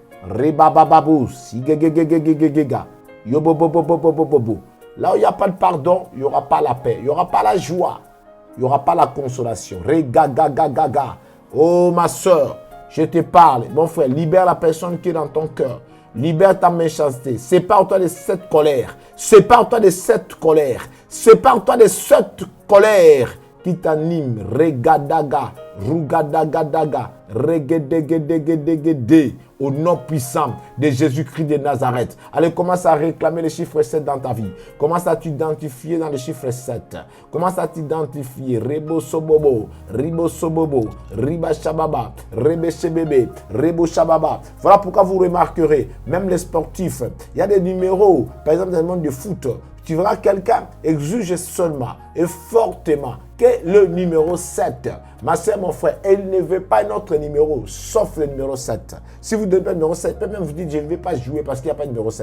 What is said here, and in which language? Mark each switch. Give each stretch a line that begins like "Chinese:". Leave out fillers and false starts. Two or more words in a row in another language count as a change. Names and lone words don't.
French: Là où il n'y a pas de pardon, il n'y aura pas la paix, il n'y aura pas la joie, il n'y aura pas la consolation. Oh ma soeur, je te parle. Mon frère, libère la personne qui est dans ton cœur. Libère ta méchanceté. Sépare-toi de cette colère. Sépare-toi de cette colère. Sépare-toi de cette colère qui t'anime. Regadaga, rugadagadaga, regedegedegedegede. Au nom puissant de Jésus-Christ de Nazareth. Allez, commence à réclamer le chiffre 7 dans ta vie. Commence à t'identifier dans le chiffre 7. Commence à t'identifier. Rebo sobobo, ribo sobobo, riba shababa, rebe shebebe, rebo shababa. Voilà pourquoi vous remarquerez, même les sportifs, il y a des numéros, par exemple dans le monde du foot, tu verras quelqu'un exige seulement et fortement que le numéro 7. Ma soeur, mon frère, elle ne veut pas un autre numéro, sauf le numéro 7. Si vous donnez le numéro 7, peut même vous dire, je ne vais pas jouer parce qu'il n'y a pas de numéro 7.